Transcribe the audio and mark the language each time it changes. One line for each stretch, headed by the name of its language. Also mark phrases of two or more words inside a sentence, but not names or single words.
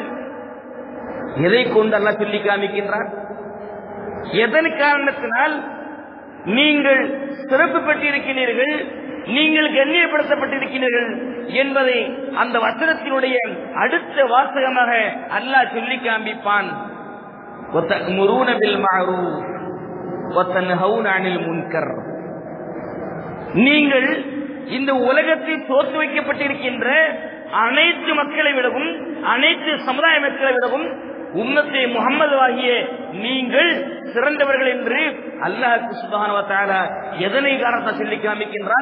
Tamil: எதை கொண்டு அல்லாஹ் சொல்லி காமிக்கின்றார்? எதன் காரணத்தினால் நீங்கள் சிறப்பு பெற்றிருக்கிறீர்கள், நீங்கள் கண்ணியப்படுத்தப்பட்டிருக்கிறீர்கள் என்பதை அந்த வசனத்தினுடைய அடுத்த வாசகமாக அல்லாஹ் சொல்லி காண்பிப்பான்.
Arabic: وَتَأْمُرُونَ بِالْمَعْرُوفِ وَتَنْهَوْنَ عَنِ الْمُنكَرِ,
Tamil: நீங்கள் இந்த உலகத்தில் தோற்று வைக்கப்பட்டிருக்கின்ற அனைத்து மக்களை விடவும் அனைத்து சமுதாய மக்களை விடவும்
Arabic: أمة محمد
Tamil: ஆகிய நீங்கள் சிறந்தவர்கள் என்று
Arabic: الله سبحانه و تعالى
Tamil: எதனை காரணத்தை சொல்லி காமிக்கின்றான்?